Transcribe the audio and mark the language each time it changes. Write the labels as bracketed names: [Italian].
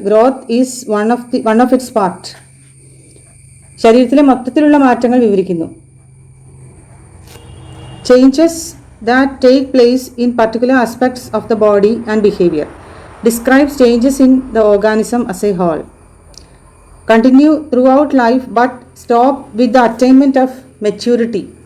[English] Growth is one of its part. [Malayalam] ശരീരത്തിലെ മൊത്തത്തിലുള്ള മാറ്റങ്ങൾ വിവരിക്കുന്നു. [English] Changes that take place in particular aspects of the body and behavior. Describes changes in the organism as a whole. Continue throughout life but stop with the attainment of maturity.